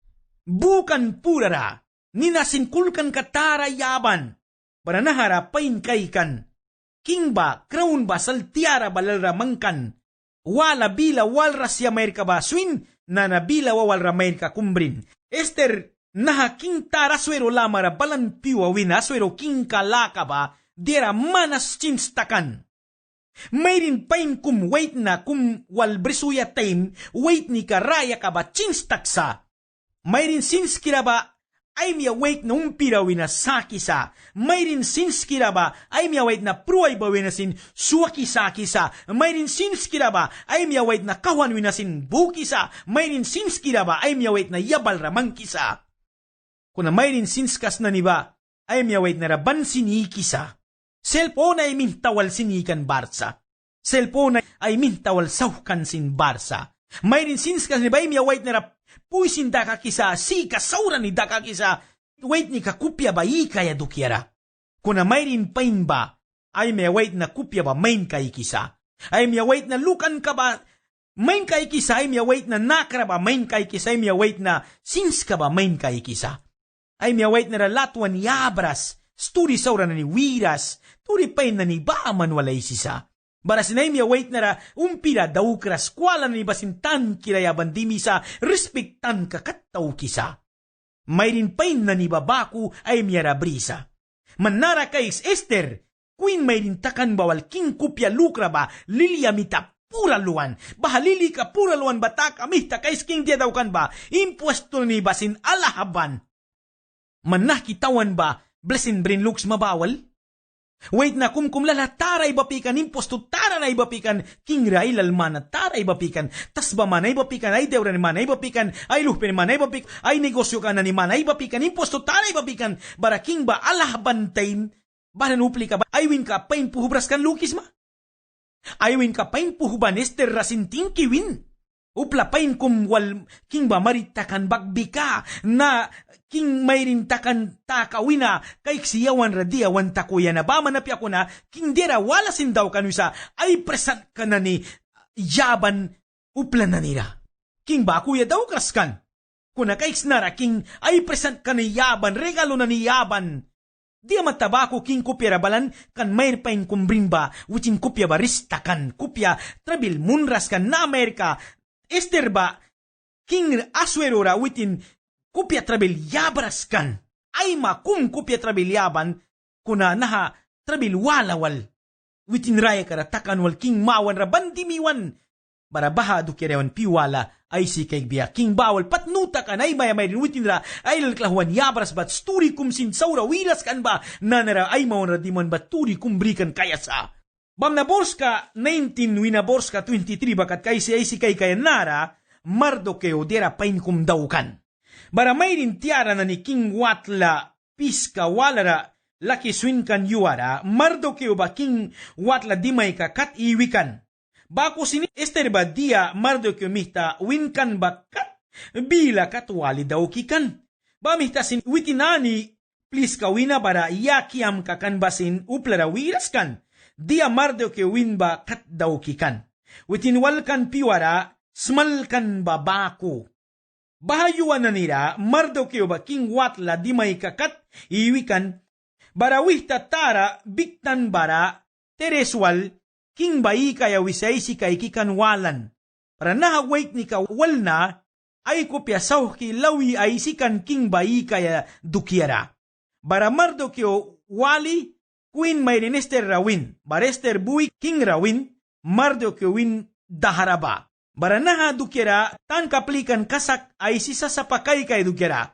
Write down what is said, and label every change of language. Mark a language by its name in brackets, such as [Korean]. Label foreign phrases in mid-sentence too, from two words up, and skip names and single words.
[Mískito] bukan purara, ninasinkulkan katara yaban, baranahara pain kaikan, kingba, crown ba, saltiara balalra mangkan, wala bila walra siya Amerika ba, swin, na nabila wawalra Amerika kumbrin, Esther, naha king tara swero lamara balan piwa wina swero king kalaka ba, dera manas chinstakan. Mayrin pain kum wait na kum walbrisuya time, wait ni karaya ka ba chinstaksa. Mayrin sinskira ba, ay miya wait na umpira wina sakisa. Mayrin sinskira ba, ay miya wait na pruay ba wina sin suwaki sakisa. Mayrin sinskira ba, ay miya wait na kawan wina sin bukisa. Mayrin sinskira ba, ay miya wait na yabal ramang kisa. Kuna mayrin sinskas na ni ba, ay miya wait na raban sinikisa. Cellphone ay mintawal sinikan barsa. Cellphone ay mintawal saukan sin barsa. Mayrin sinskas ni ba, ay miya wait na rap puisin daka kisa, si kasauran ni daka kisa, wait ni kakupya ba ikaya dukiara. Kuna mayrin pain ba, ay may wait na kupya ba main kay kisa. Ay may wait na lukan ka ba, main kay kisa, ay may wait na nakra ba main kay kisa, ay may wait na sins ka ba main kay kisa. Ay may wait na ralatwan ni abras, sturi sauran na ni wiras, turi pain na ni baaman walay sisa. Baras na imya wait na ra, umpira daw kras, kwala na ni basintan kirayaban dimisa, respektan kakataw kisa. Mayrin pain na ni babaku ay miyara brisa. Manara kais Esther, queen mayrin takan bawal king kupya lukra ba, liliamita pura luwan. Bahalili ka pura luwan batak, amita kais king dia daw kan ba, impuesto ni basin alahaban. Manah kitawan ba, blessin brin looks mabawal? Wait na kumkumlala taray bapikan imposto tara na ibapikan king railal mana taray bapikan tas ba manay bapikan ay dewra ni manay bapikan ay luhpen manay bapik ay negosyo ka na ni manay bapikan imposto taray bapikan bara king ba alah bantayin banan upli ka ba aywin ka pain puhubras kan lukis ma aywin ka pain puhuban Esther rasinting kiwin upla pain kum wal king ba maritakan bagbika na king mayrin takan takawina kay siyawan radia wan takuya na ba manapi ako na king dera wala sindaw kanusa ay present ka na ni yaban uplan na nila. King ba kuya daw kaskan. Kuna kay snara king ay present ka ni yaban regalo na ni yaban. Di matabako king kupya rabalan kan mayr pain kumbrin ba witin kupya barista kan kupya trabil munras kan na Amerika. Esther ba king aswero ra witin kupya trabil yabras kan. Ay makum kupya trabil yaban kuna naha trabil walawal. Witin raya karatakan wal king mawan raban dimiwan. Barabaha dukirewan piwala ay si kay biya king bawal patnuta kan ay maya mayrin witin ra ay lalklahuan yabras bat sturi kum sin saura wilas kan ba nanara ay mawan radimon bat turi kumbrikan kaya sa. Bam na borska 19 wina borska 23 bakat kay si ay si kay kaya nara Mardokeo dera pain kum daw kan. Bara mayrin tiara na ni King Watla piska walara laki swin kan yuara Mardokeo ba King Watla dimay ka kat iwikan. Bako sini Esther ba dia Mardokeo mihta winkan ba kat bila katwali daw kikan. Ba mihta sin witinani please kawina bara yakiam kakan basin uplara wiras kan. Dia Mardokeo win ba kat daw kikan. Witinwal kan piwara smal kan babako. Bahayuan na nila, Mardokeo ba King Watla di may kakat, iwikan, barawih tatara, biktan bara, tereswal, King bayi kaya wisay si kay kikanwalan. Para nahawait ni kawal na, ay kopyasaw ki lawi ay sikan King bayi kaya dukiara. Bara Mardokeo wali, Queen may Esther rawin, bara Esther buwi King rawin, Mardokeo win daharaba. Baranaha dukiara tan kaplikan kasak ay sisa sa pakay kay dukiara.